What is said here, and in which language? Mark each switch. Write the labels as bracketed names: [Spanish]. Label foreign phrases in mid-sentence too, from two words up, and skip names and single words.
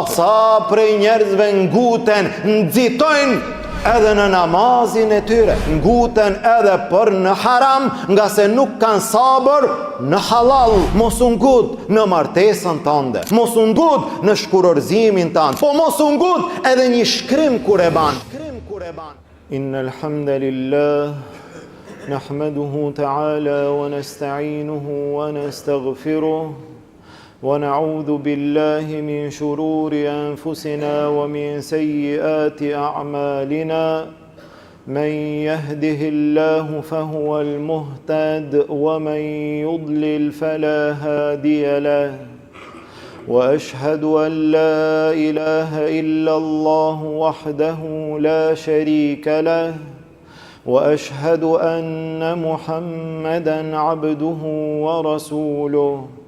[Albanian] Sa prej njerëzve nguten, nxitojnë edhe në namazin e tyre, nguten edhe për në haram, nga se nuk kanë sabër në halal. Mos u ngut në martesën tënde, mos u ngut në shkurorzimin tënd, po mos u ngut edhe një shkrim kur e ban. [Arabic] إن الحمد لله نحمده تعالى ونستعينه ونستغفره ونعوذ بالله من شرور أنفسنا ومن سيئات أعمالنا من يهده الله فهو المهتد ومن يضلل فلا هادي له وأشهد أن لا إله إلا الله وحده لا شريك له وأشهد أن محمدا عبده ورسوله